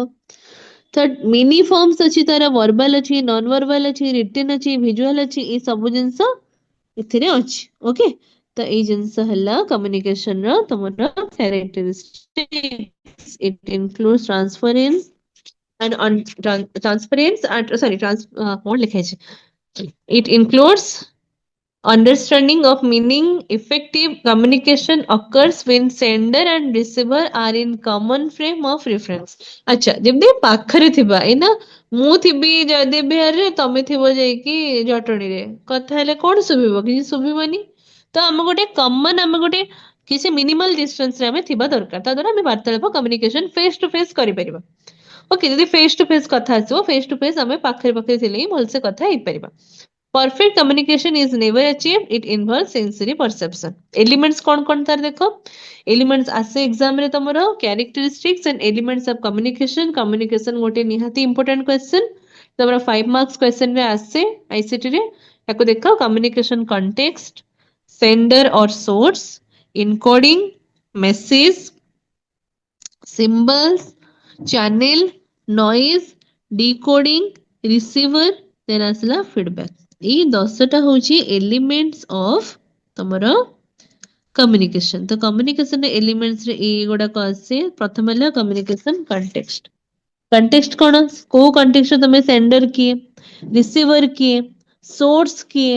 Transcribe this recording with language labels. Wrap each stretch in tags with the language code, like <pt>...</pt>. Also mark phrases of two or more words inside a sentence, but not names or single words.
<or>ତ</or> <en>mini forms</en> <or>ଅଛି, ତାର ଭର୍ବାଲ ଅଛି,</or> <en>non verbal</en> <or>ଅଛି, ରିଟିନ୍ ଅଛି, ଭିଜୁଆଲ ଅଛି, ଏ ସବୁ ଜିନିଷ ଏଥିରେ ଅଛି। ଓକେ, ତ ଏଇ ଜିନିଷ ହେଲା କମ୍ୟୁନିକେସନ ର ତମର କ୍ୟାରେକ୍ଟରିଷ୍ଟିକ୍ସ।</or> <en>it includes transference and sorry</en> <or>କଣ ଲେଖା ହେଇଛି,</or> <en>it includes understanding of meaning. Effective communication occurs when sender and receiver are in common frame of reference.</en> <or>ଆଚ୍ଛା, ଯେମିତି ପାଖରେ ଥିବା, ଏଇନା ମୁଁ ଥିବି ଜୟଦେବ ବିହାରରେ, ତମେ ଥିବ ଯାଇକି ଜଟଣୀରେ, କଥା ହେଲେ କଣ ଶୁଭିବ? କିଛି ଶୁଭିବନି। ତ ଆମେ ଗୋଟେ କମନ, ଆମେ ଗୋଟେ କିଛି</or> <en>minimal distanceରେ</en> <or>ଆମେ ଥିବା ଦରକାର, ତା ଦ୍ୱାରା ଆମେ ବାର୍ତ୍ତାଳାପ କମ୍ୟୁନିକେସନ</or> <en>face to face</en> <or>କରିପାରିବା। ଓକେ, ଯଦି</or> <en>face to face</en> <or>କଥା ଆସିବ,</or> <en>face to face</en> <or>ଆମେ ପାଖରେ ପାଖରେ ଥିଲେ ହିଁ ଭଲସେ କଥା ହେଇପାରିବା।</or> <en>Perfect communication is never achieved. It involves sensory perception.</en> <or>Elements କଉଣ ତାର ଦେଖ, elements आसे exam ରେ ତମର</or> <en>characteristics and elements of communication. Communication</en> <or>ଗୋଟେ ନିହାତି</or> <en>important question, तमरो 5 marks question</en> <or>ରେ ଆସେ</or> <en>ICT रे,</en> <or>ଯାକୁ ଦେଖ</or> <en>communication context, sender or source, encoding, message, symbols, channel, noise, decoding, receiver, then ଆସିଲା feedback।</en> <or>ଏଇ 10ଟା ହଉଛି</or> <en>elements of</en> <or>ତମର କମ୍ୟୁନିକେସନ। ତ କମ୍ୟୁନିକେସନ ଏଲିମେଣ୍ଟସ ରେ ଏଇ ଗୁଡାକ ଆସେ। ପ୍ରଥମ ହେଲା</or> <en>communication context.</en> <or>କଣ୍ଟେକ୍ସଟ କଣ? କୋଉ କଣ୍ଟେକ୍ସଟ ତମେ ସେଣ୍ଡର କିଏ, ରିସିଭର କିଏ, ସୋର୍ସ କିଏ।</or>